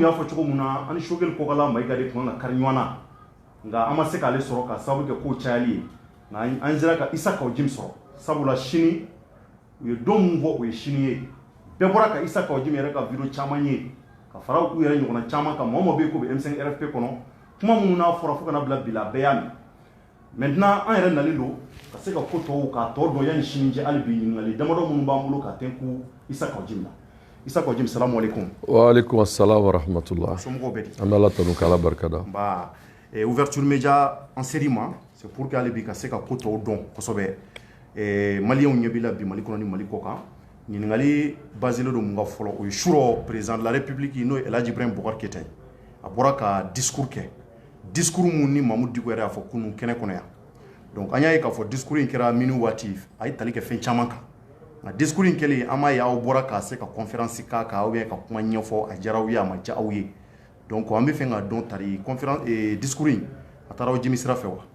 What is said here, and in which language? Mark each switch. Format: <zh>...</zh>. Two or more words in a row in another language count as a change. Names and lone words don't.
<bm>y'a fɔ cogo min na an ni Sogɛli Kɔkala Mayiga de tun kan ka kari ɲɔgɔn na nka an ma se k'ale sɔrɔ ka sababu kɛ ko cayali ye nka an sera ka Isa Kawo Jim sɔrɔ sabula sini u ye don mun fɔ o ye sini ye bɛɛ bɔra ka Isa Kawo Jim yɛrɛ ka video caman ye ka fara u yɛrɛ ɲɔgɔnna caman kan mɔgɔ bɛ ko bɛ M5RFP kɔnɔ kuma minnu n'a fɔra fo kana bila bila bɛɛ y'a mɛn maintenant an yɛrɛ nalen don ka se ka ko tɔw k'a tɔ dɔn yanni sini cɛ hali bi ɲininkali damadɔ minnu b'an bolo ka tɛnku Isa Kawo Jim la Isa Kawo Jim</bm> <ar>السلام عليكم. وعليكم السلام ورحمة الله.</ar> <bm>Somɔgɔw bɛ di. An bɛ Ala tanu k'Ala barikada. Nba</bm> <fr>ouverture média en série</fr> <bm>ma</bm> <fr>c'est pour que</fr> <bm>ale bi ka se ka ko tɔw dɔn kosɛbɛ maliyɛnw ɲɛ b'i la bi Mali kɔnɔ ni Mali kɔ kan ɲininkali baselen don mun ka fɔlɔ o ye surɔ</bm> <fr>président de la république</fr> <bm>n'o ye El Hadji Ibrahim Boubacar Keïta a bɔra ka discours kɛ discours mun ni Mamadou Diko yɛrɛ y'a fɔ kunun kɛnɛ kɔnɔ yan donc an y'a ye k'a fɔ discours in kɛra minute waati a ye tali kɛ fɛn caman kan nka discours in kɛlen an b'a ye aw bɔra ka se ka conférence k'a kan</bm> <fr>ou bien</fr> <bm>ka kuma ɲɛfɔ a diyara aw ye a ma diya aw ye donc an bɛ fɛ ka dɔn tari</bm> <fr>conférence discours</fr> <bm>in a taara aw jimi sira fɛ wa.</bm>